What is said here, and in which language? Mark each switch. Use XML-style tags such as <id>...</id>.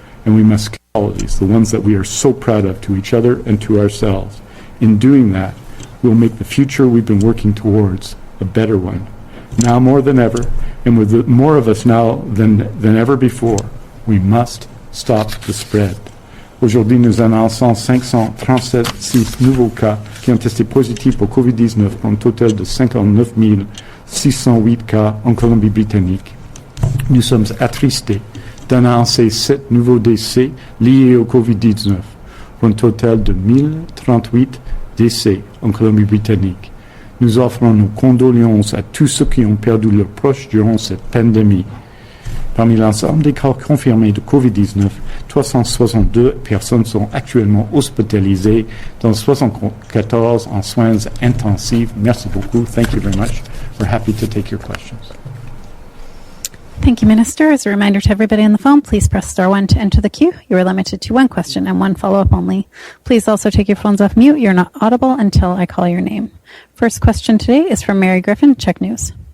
<en>And we must qualities, the ones that we are so proud of to each other and to ourselves. In doing that, we'll make the future we've been working towards a better one. Now more than ever, and with more of us now than ever before, we must stop the spread.</en> <fr>Aujourd'hui, nous annonçons 536 nouveaux cas qui ont testé positifs pour COVID-19 pour un total de 59 608 cas en Colombie-Britannique. Nous sommes attristés d'annoncer 7 nouveaux décès liés au COVID-19 pour un total de 1038 décès en Colombie-Britannique. Nous offrons nos condoléances à tous ceux qui ont perdu leurs proches durant cette pandémie. Parmi l'ensemble des cas confirmés de COVID-19, 362 personnes sont actuellement hospitalisées, dont 74 en soins intensifs. Merci beaucoup.</fr> <en>Thank you very much. We're happy to take your questions. Thank you, Minister. As a reminder to everybody on the phone, please press star 1 to enter the queue. You are limited to one question and one follow-up only. Please also take your phones off mute. You're not audible until I call your name. First question today is from Mary Griffin, Check News.</en>